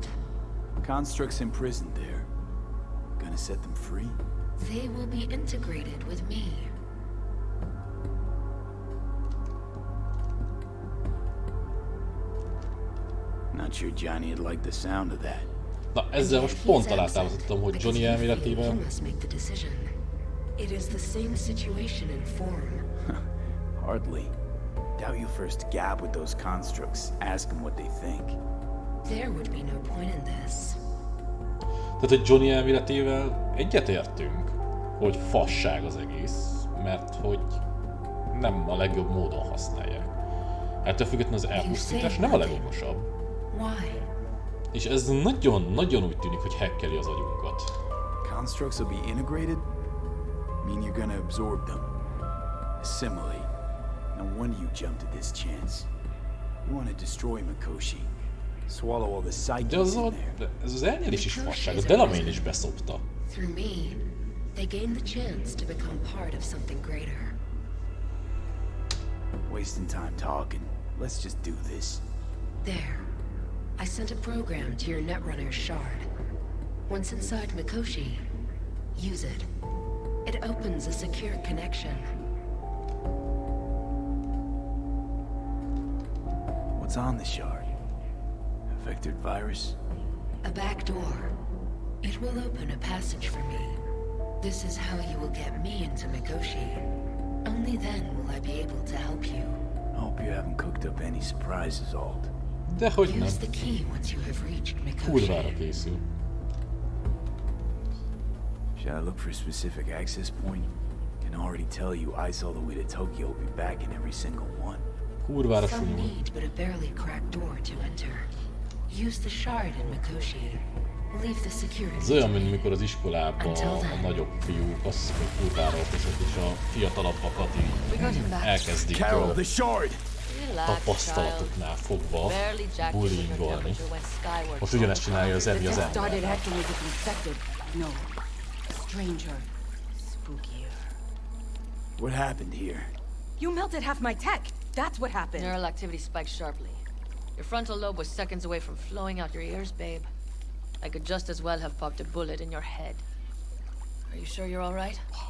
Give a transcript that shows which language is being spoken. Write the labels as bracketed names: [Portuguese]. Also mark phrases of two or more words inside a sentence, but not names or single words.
[English] Constructs imprisoned there. Gonna set them free? They will be integrated with me. Not sure Johnny'd like the sound of that. [Hungarian] Na, ezzel most pont alátámasztottam, hogy Johnny elméletével... [English] You must make the decision. It is the same situation in form. Hardly. Doubt you first gab with those constructs, ask them what they think. There would be no point in this. [Hungarian] Tehát, hogy Johnny elméletével egyetértünk, hogy fasság az egész, mert hogy nem a legjobb módon használják. Ettől függetlenül az elpusztítás nem a legokosabb. [English] Why? [Hungarian] És ez nagyon-nagyon úgy tűnik, hogy hackeli az agyunkat. [English] Constructs will be integrated? Mean you're gonna absorb them. Assimilate. No wonder you jumped at this chance. You want to destroy Mikoshi. Swallow all the psyches in there. [Hungarian] Ez az elnyelés is fasság, a Delamain is beszopta. [English] Through me, they gain the chance to become part of something greater. Wasting time talking. Let's just do this. There. I sent a program to your Netrunner's shard. Once inside Mikoshi, use it. It opens a secure connection. What's on the shard? A vectored virus? A back door. It will open a passage for me. This is how you will get me into Mikoshi. Only then will I be able to help you. I hope you haven't cooked up any surprises, Alt. [Hungarian] Dehogy nem. [English] Use the key once you have reached Mikoshi. [Hungarian] Kurvára készül. [English] Should I look for a specific access point? Can already tell you I saw the way to Tokyo will be back in every single one. [Hungarian] Kurvára [English] Some [Hungarian] súlyos. [English] need but a barely cracked door to enter. Use the shard in Mikoshi. Leave the security. [Hungarian] Ez olyan, mint mikor az iskolában a nagyobb fiúk, azt hiszem, hogy kurvára okosok, és a fiatalabbakat így elkezdik tapasztalatoknál fogva bullyingolni. Most ugyanezt csinálja az Evi az ember. [English] What happened here? You melted half my tech. That's what happened. Neural activity spiked sharply. Your frontal lobe was seconds away from flowing out your ears, babe. I could just as well have popped a bullet in your head. Are you sure you're all right?